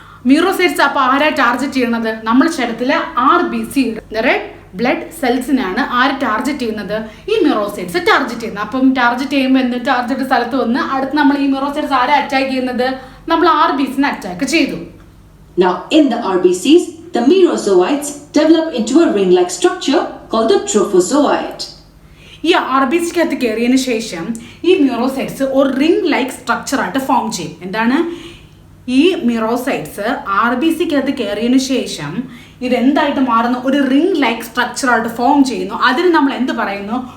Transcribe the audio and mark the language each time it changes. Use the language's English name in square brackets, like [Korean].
[Malayalam] മീറോസൈറ്റ്സ് അപ്പോൾ ആരാ ടാർഗറ്റ് ചെയ്യുന്നത്? നമ്മുടെ ശരീരത്തിലെ RBC, റെഡ് ബ്ലഡ് സെൽസിനാണ് ആര് ടാർഗറ്റ് ചെയ്യുന്നത്? ഈ മീറോസൈറ്റ്സ് ടാർഗറ്റ് ചെയ്യുന്നത്. അപ്പം ടാർഗറ്റ് ചെയ്യുമ്പോൾ എന്ത്? ടാർഗറ്റ് സ്ഥലത്ത് വന്ന് അടുത്ത് നമ്മൾ ഈ മീറോസൈറ്റ്സ് ആരെ അറ്റാക്ക് ചെയ്യുന്നത്? നമ്മൾ RBCനെ അറ്റാക്ക് ചെയ്തു. [English] Now in the RBCs, the merozoites develop into a ring-like structure called the trophozoite. [Malayalam] ഈ RBCക്കകത്ത് കയറിയതിന് ശേഷം ഈ മീറോസൈറ്റ്സ് ഒരു റിംഗ് ലൈക്ക് സ്ട്രക്ചറായിട്ട് ഫോം ചെയ്യും. എന്താണ് ഈ മീറോസൈറ്റ്സ്? RBCക്കകത്ത് കയറിയതിന് ശേഷം ഇതെന്തായിട്ട് മാറുന്നു? ഒരു റിംഗ് ലൈക്ക് സ്ട്രക്ചറായിട്ട് ഫോം ചെയ്യുന്നു. അതിന് നമ്മൾ എന്ത് പറയുന്നു?